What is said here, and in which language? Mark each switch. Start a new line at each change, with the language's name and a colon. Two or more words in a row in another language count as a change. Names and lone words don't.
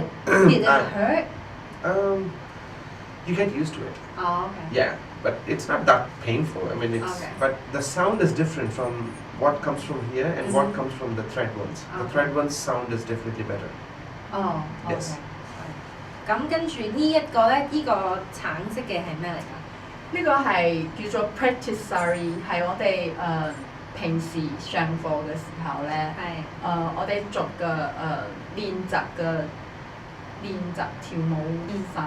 English: did it hurt? You get used to it. Oh, okay. Yeah, but it's not that painful. I mean, it's but the sound is different from what comes from here and what comes from the thread ones. The thread ones sound is definitely better. Oh, okay. Yes.
Cantonese: 咁跟住呢一個咧，呢個橙色嘅係咩嚟㗎？呢個係叫做
English: practice sari，
Cantonese: 係我哋平時上課嘅時候咧，我哋做嘅練習跳舞衣衫，